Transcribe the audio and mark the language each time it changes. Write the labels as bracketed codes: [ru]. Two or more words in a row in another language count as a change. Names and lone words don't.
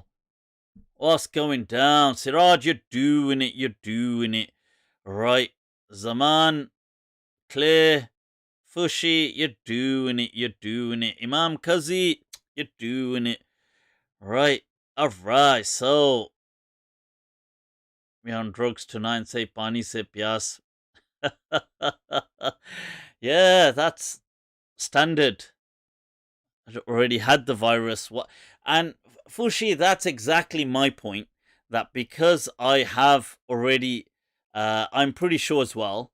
[en] What's going down? Siraj, you're doing it. You're doing it. Right. Zamaan, Claire, Fushi, you're doing it. You're doing it. Imam Kazi, you're doing it. Right. Alright, so we're on drugs tonight. [hi] Say पानी से प्यास. [en] Yeah, that's standard. I already had the virus. What? And Fushi, that's exactly my point. That because I have already, I'm pretty sure as well.